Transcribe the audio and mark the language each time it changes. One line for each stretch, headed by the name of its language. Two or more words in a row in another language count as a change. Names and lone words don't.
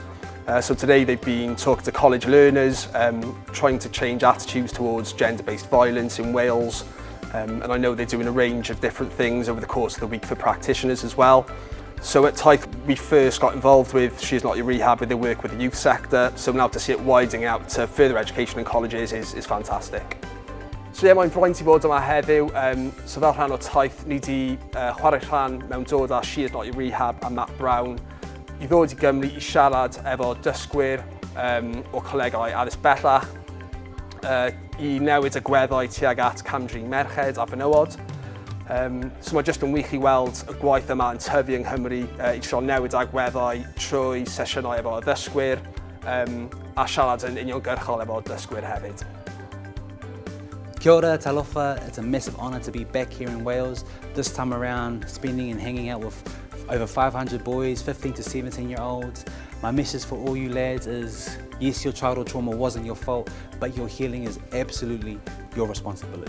English: So today they've been talking to college learners, trying to change attitudes towards gender-based violence in Wales. And I know they're doing a range of different things over the course of the week for practitioners as well. So at Taith, we first got involved with She Is Not Your Rehab with their work with the youth sector. So now to see it widening out to further education in colleges is fantastic. So yeah,
Welsh: mae'n flaen ti fod yma heddiw. So fel rhan o Taith, ni di chwarae rhan mewn dod a She Is Not Your Rehab a Matt Brown I ddod I Gymru I siarad efo dysgwyr o colegau Addysg Bellach, I newid y gweddau tuag at camdrin merched a fenywod. So mae jyst yn wych I weld y gwaith yma yn tyfu yng Nghymru I trio newid agweddau trwy sesiynau efo ddysgwyr a siarad yn uniongyrchol efo dysgwyr hefyd.
Māori: Kia ora, talofa.
English: It's a massive honour to be back here in Wales, this time around spending and hanging out with over 500 boys, 15 to 17-year-olds. My message for all you lads is, yes, your childhood trauma wasn't your fault, but your healing is absolutely your responsibility.